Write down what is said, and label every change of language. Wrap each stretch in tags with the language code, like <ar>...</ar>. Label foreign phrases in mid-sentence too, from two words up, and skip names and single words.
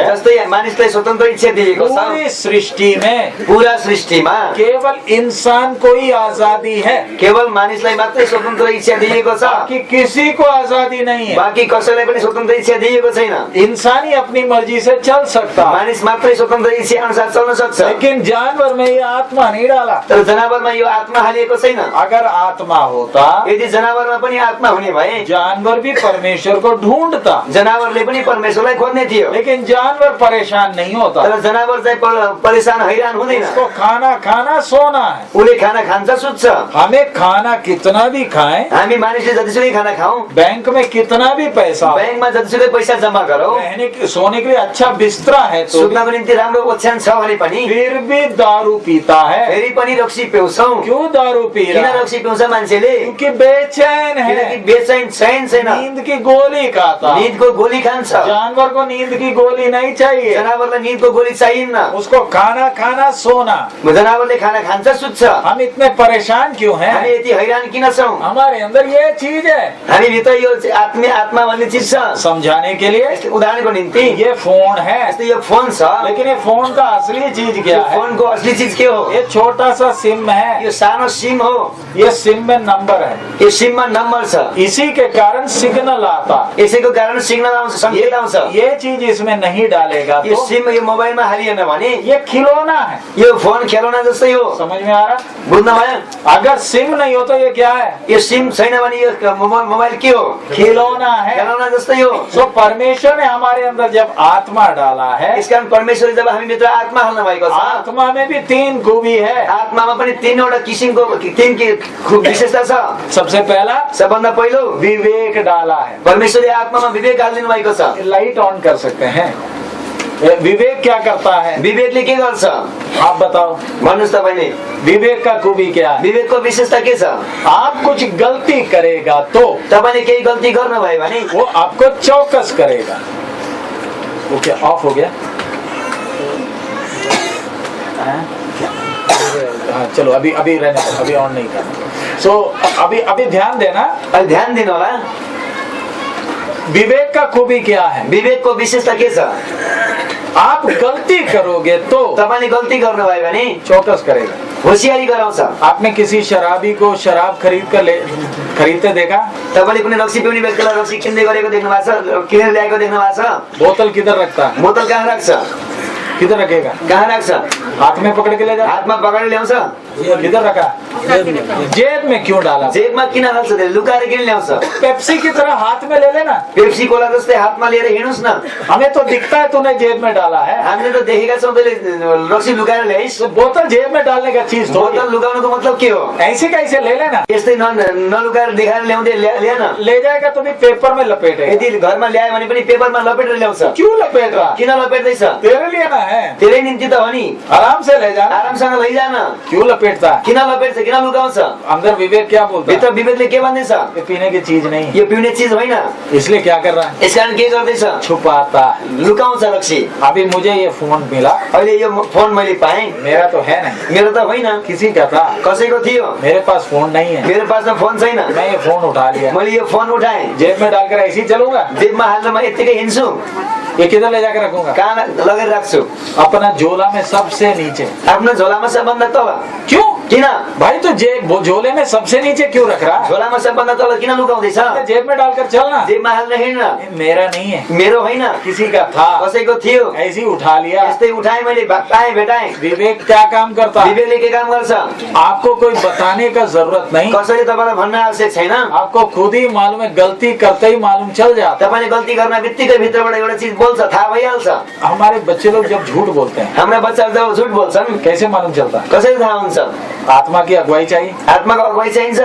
<ne>जस्तै मानिसलाई स्वतन्त्र इच्छा दिएको छ।</ne> <hi>पूरी सृष्टि में</hi> <ne>पूरा सृष्टिमा</ne> <hi>केवल इंसान को ही आजादी है,</hi> <ne>केवल मानिसलाई मात्रै स्वतन्त्र इच्छा दिएको छ।</ne> <hi>कि किसी को आजादी नहीं है।</hi> <ne>बाँकी कसैलाई पनि स्वतन्त्र इच्छा दिएको छैन।</ne> <hi>इंसान ही अपनी मर्जी से चल सकता है,</hi> <ne>मानिस मात्रै स्वतन्त्र इच्छा अनुसार चल्न सक्छ।</ne> <hi>लेकिन जानवर में ये आत्मा नहीं डाला।</hi> <ne>तर जनावरमा यो आत्मा हालिएको छैन।</ne> <hi>अगर आत्मा होता,</hi> <ne>यदि जनावरमा पनि आत्मा हुने भए</ne> <hi>जानवर भी परमेश्वर को ढूंढता,</hi> <ne>जनावरले पनि परमेश्वरलाई खोज्ने थियो।</ne> <hi>लेकिन जानवर परेशान नहीं होता।</hi> <ne>तर जनावर चाहिँ परेशान हैरान हुँदैन।</ne> <hi>उसको खाना खाना सोना है।</hi> <ne>उसले खाना खान्छ, सुत्छ।</ne> <hi>हमें खाना कितना भी खाएं,</hi> <ne>हामी मानिसले जतिसुकै खाना खाऊ,</ne> <hi>बैंक में कितना भी पैसा हो,</hi> <ne>ब्याङ्कमा जतिसुकै पैसा जम्मा गरौ,</ne> <hi>सोने के लिए अच्छा बिस्तरा है तो</hi> <ne>सुत्नको निम्ति राम्रो ओछ्यान छ भने पनि</ne> <hi>फिर भी दारू पीता है।</hi> <ne>फेरि पनि रक्सी पिउँछौ।</ne> <hi>क्यों दारू पी</hi> <ne>किन</ne> <hi>रहा है?</hi> <ne>रक्सी पिउँछ मान्छेले?</ne> <hi>क्योंकि बेचैन</hi> <ne>किनकि</ne> <hi>है,</hi> <ne>बेचैन चैन छैन।</ne> <hi>नींद की गोली खाता।</hi> <ne>नींदको गोली खान्छ।</ne> <hi>जानवर को नींद की गोली नहीं चाहिए,</hi> <ne>जनावरलाई नींदको गोली चाहिन्न।</ne> <hi>उसको खाना खाना सोना।</hi> <ne>जनावरले खाना खान्छ, सुत्छ।</ne> <hi>हम इतने परेशान क्यों</hi> <ne>हामी</ne> <hi>हैं?</hi> <ne>यति हैरान किन छौँ?</ne> <hi>हमारे अंदर ये चीज है।</hi> <ne>हामी भित्र यो आत्मा भन्ने चिज छ।</ne> <hi>समझाने के लिए</hi> <ne>यस्तै उदाहरणको निम्ति</ne> <hi>ये फोन है,</hi> <ne>यस्तै यो फोन छ।</ne> <hi>लेकिन ये फोन का असली चीज क्या</hi> <ne>यो</ne> <hi>है?</hi> <ne>फोनको असली चिज के हो?</ne> <hi>ये छोटा सा सिम है,</hi> <ne>यो सानो सिम हो।</ne> <hi>ये सिम में नंबर है,</hi> <ne>यो सिममा नम्बर छ।</ne> <hi>इसी के कारण सिग्नल आता।</hi> <ne>यसैको कारण सिग्नल आउँछ, संकेत आउँछ।</ne> <hi>ये चीज इसमें नहीं डालेगा</hi> <ne>यो</ne> <hi>तो</hi> <ne>सिम यो मोबाइलमा हालिएन भने</ne> <hi>ये खिलौना है।</hi> <ne>यो फोन खेलौना जस्तै हो।</ne> <hi>समझ में आ रहा?</hi> <ne>बुझ्न भयो?</ne> <hi>अगर सिम नहीं हो तो ये क्या है?</hi> <ne>यो सिम छैन भने यो मोबाइल के हो?</ne> <hi>खिलौना है।</hi> <ne>खेलौना जस्तै हो।</ne> <hi>तो परमेश्वर ने हमारे अंदर जब आत्मा डाला है,</hi> <ne>यसकारण परमेश्वरले जब हामी भित्र आत्मा हाल्नु भएको छ,</ne> <hi>आत्मा में भी 3 खूबी है।</hi> <ne>आत्मामा पनि 3वटा किसिमको 3 विशेषता छ।</ne> <hi>सबसे पहला</hi> <ne>सबभन्दा पहिलो</ne> <hi>विवेक डाला है।</hi> <ne>परमेश्वरले आत्मामा विवेक हालिदिनु भएको छ।</ne> <en>light on</en> <hi>कर सकते हैं। विवेक क्या करता है?</hi> <ne>विवेकले के गर्छ?</ne> <hi>आप बताओ,</hi> <ne>भन्नुहोस् तपाईले।</ne> <hi>विवेक का खूबी क्या है?</hi> <ne>विवेकको विशेषता के छ?</ne> <hi>आप कुछ गलती करेगा तो</hi> <ne>तपाईले केही गल्ती गर्नुभयो भने</ne> <hi>वो आपको चौकस करेगा। वो क्या ऑफ हो गया? हाँ, चलो अभी रहने दो, अभी ऑन नहीं करना। सो अभी ध्यान देना,</hi> <ne>अलि ध्यान दिनु होला।</ne> <hi>विवेक का खूबी क्या है?</hi> <ne>विवेकको विशेषता के छ?</ne> <hi>आप गलती करोगे तो</hi> <ne>तपाईले गल्ती गर्नुभयो भने</ne> <hi>चौकस करेगा।</hi> <ne>होशियारी गराउँछ।</ne> <hi>आपने किसी शराबी को शराब खरीदते देखा?</hi> <ne>तपाईले कुनै रक्सी पिउने व्यक्तिलाई रक्सी किन्दै गरेको देख्नु भएको छ? किनेर ल्याएको देख्नु भएको छ?</ne> <hi>बोतल किधर रखता है?</hi> <ne>बोतल कहाँ राख्छ?</ne> <hi>किधर रखेगा?</hi> <ne>कहाँ राख्छ?</ne> <hi>हाथ में पकड़ के ले जाता है।</hi> <ne>हातमा पकडेर ल्याउँछ।</ne> <hi>किधर रखा? जेब में क्यों डाला?</hi> <ne>जेबमा किन हाल्छ त्यसले? लुकाएर किन ल्याउँछ?</ne> <hi>पेप्सी की तरह हाथ में ले लेना।</hi> <ne>पेप्सी कोला जस्तै हातमा लिएर हिँड्नुस् न।</ne> <hi>हमें तो दिखता है तूने जेब में डाला है।</hi> <ne>हामीले त देखेका छौँ तैँले रक्सी लुकाएर ल्याइस्।</ne> <hi>तो बोतल जेब में डालने का चीज थोड़ी है।</hi> <ne>बोतल लुकाउनुको मतलब के हो?</ne> <hi>ऐसे कैसे ले लेना?</hi> <ne>यस्तै नलुकाएर देखाएर ल्याउँदै ल्याएन।</ne> <hi>ले जाएगा तो भी पेपर में लपेटे।</hi> <ne>यदि घरमा ल्यायो भने पनि पेपरमा लपेटेर ल्याउँछ।</ne> <hi>क्यों लपेट रहा?</hi> <ne>किन लपेट्दैछ?</ne> <hi>तेरे लिए ना है,</hi> <ne>तेरै निम्ति त हो नि।</ne> <hi>आराम से ले जाना।</hi> <ne>आरामसँग लैजान।</ne> <hi>क्यों लपेटता?</hi> <ne>किन लपेट्छ? किन लुकाउँछ?</ne> <hi>अंदर विवेक क्या बोलता है?</hi> <ne>भित्र विवेकले के भन्दैछ?</ne> <hi>ये पीने की चीज नहीं,</hi> <ne>यो पिउने चिज होइन।</ne> <hi>इसलिए क्या कर रहा है?</hi> <ne>यसकारण के गर्दैछ?</ne> <hi>छुपाता है।</hi> <ne>लुकाउँछ रक्सी।</ne> <hi>अभी मुझे ये फोन मिला,</hi> <ne>अहिले यो फोन मैले पाएँ,</ne> <hi>मेरा तो है नहीं,</hi> <ne>मेरो त होइन,</ne> <hi>किसी का था।</hi> <ne>कसैको थियो।</ne> <hi>मेरे पास फोन नहीं है,</hi> <ne>मेरो पासमा फोन छैन।</ne> <hi>मैं ये फोन उठा लिया,</hi> <ne>मैले यो फोन उठाएँ,</ne> <hi>जेब में डालकर ऐसे ही चलूंगा।</hi> <ne>जेबमा हालेर म यत्तिकै हिँड्छु।</ne> <hi>ये किधर ले जाकर रखूंगा?</hi> <ne>कहाँ लगेर राख्छु?</ne> <hi>अपना झोला में सबसे नीचे।</hi> <ne>आफ्नो झोलामा सबभन्दा तल।</ne> <hi>क्यों?</hi> <ne>किन?</ne> <hi>भाई तो जेब झोले में सबसे नीचे क्यों रख रहा है?</hi> <ne>झोलामा सबभन्दा तल किन लुकाउँदैछ?</ne> <hi>जेब में डालकर चलना।</hi> <ne>जेबमा हालेर हिँड्न।</ne> <hi>ये मेरा नहीं है,</hi> <ne>मेरो होइन,</ne> <hi>किसी का था,</hi> <ne>कसैको थियो।</ne> <hi>ऐसे ही उठा लिया।</hi> <ne>यस्तै उठाएँ मैले, पाएँ भेटाएँ।</ne> <hi>विवेक क्या काम करता है?</hi> <ne>विवेकले के काम गर्छ?</ne> <hi>आपको कोई बताने का जरूरत नहीं,</hi> <ne>कसैले तपाईँलाई भन्न आवश्यक छैन।</ne> <hi>आपको खुद ही मालूम है, गलती करते ही मालूम चल जाता</hi> <ne>तपाईँले गल्ती गर्न बित्तिकै भित्रबाट एउटा चिज बोल्छ, थाहा भइहाल्छ।</ne> <hi>है। हमारे बच्चे लोग जब झूठ बोलते हैं,</hi> <ne>हाम्रा बच्चाहरू जब झुट बोल्छन्,</ne> <hi>कैसे मालूम चलता?</hi> <ne>कसरी थाहा हुन्छ?</ne> <hi>आत्मा की अगुवाई चाहिए,</hi> <ne>आत्माको अगुवाई चाहिन्छ,</ne>